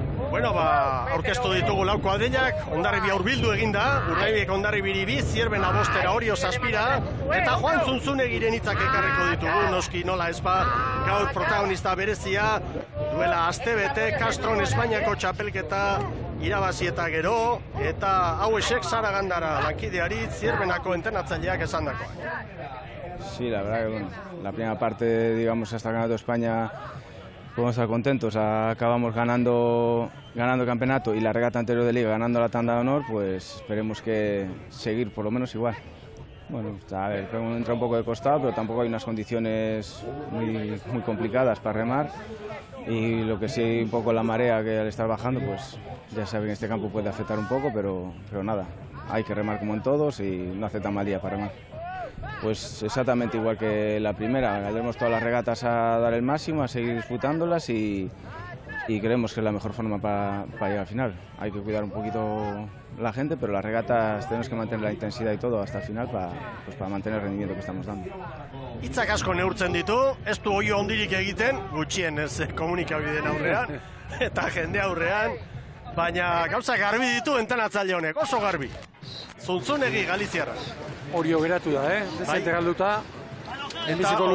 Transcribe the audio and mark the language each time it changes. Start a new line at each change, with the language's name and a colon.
Basque: Bueno, aurkeztu ditugu lau kuadrilak, Hondarribia hurbildu eginda, Urdaibaik Hondarribiri 2, Zierbena 5, Orio 7, eta Juan Zunzunegiren hitzak ekarriko ditugu, noski nola ez ba, gaur protagonista berezia, duela astebete, Castron Espainiako txapelketa irabazi eta gero, eta hauesek Zaragandara lankideari Zierbenako entrenatzaileak esandakoak.
Spanish: Sí, la verdad que bueno, la primera parte, digamos, hasta el Campeonato de España podemos estar contentos, acabamos ganando el campeonato y la regata anterior de liga ganando la tanda de honor, pues esperemos que seguir por lo menos igual. Bueno, a ver, entra un poco de costado, pero tampoco hay unas condiciones muy complicadas para remar y lo que sí un poco la marea que al estar bajando, pues ya saben que este campo puede afectar un poco, pero nada, hay que remar como en todos y no hace tan mal día para remar. Pues exactamente igual que la primera, saldremos todas las regatas a dar el máximo, a seguir disputándolas y creemos que es la mejor forma para llegar al final. Hay que cuidar un poquito la gente, pero las regatas tenemos que mantener la intensidad y todo hasta el final para mantener el rendimiento que estamos dando.
Basque: Hitzak asko neurtzen ditu, ez du oio hondirik egiten, gutxienez komunikabideen aurrean, eta jende aurrean, baina gauza garbi ditu entrenatzaile honek, oso garbi. Zuntzunegi Galiziarra. Orio geratu da, dezente galduta, enbiziko luzea izateko.